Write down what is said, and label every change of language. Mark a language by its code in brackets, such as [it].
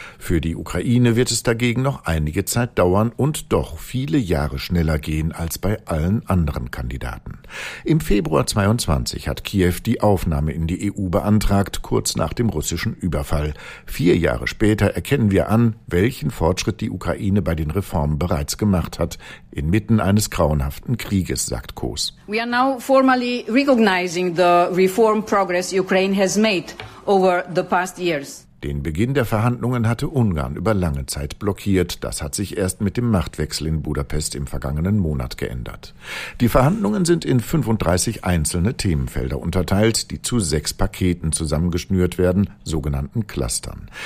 [de] Für die Ukraine wird es dagegen noch einige Zeit dauern und doch viele Jahre schneller gehen als bei allen anderen Kandidaten. Im Februar 2022 hat Kiew die Aufnahme in die EU beantragt, kurz nach dem russischen Überfall. 4 Jahre später erkennen wir an, welchen Fortschritt die Ukraine bei den Reformen bereits gemacht hat, inmitten eines grauenhaften Krieges, sagt Kos. [en] We are now formally recognizing the reform progress Ukraine has made over the past years. [de] Den Beginn der Verhandlungen hatte Ungarn über lange Zeit blockiert. Das hat sich erst mit dem Machtwechsel in Budapest im vergangenen Monat geändert. Die Verhandlungen sind in 35 einzelne Themenfelder unterteilt, die zu 6 Paketen zusammengeschnürt werden, sogenannten Clustern.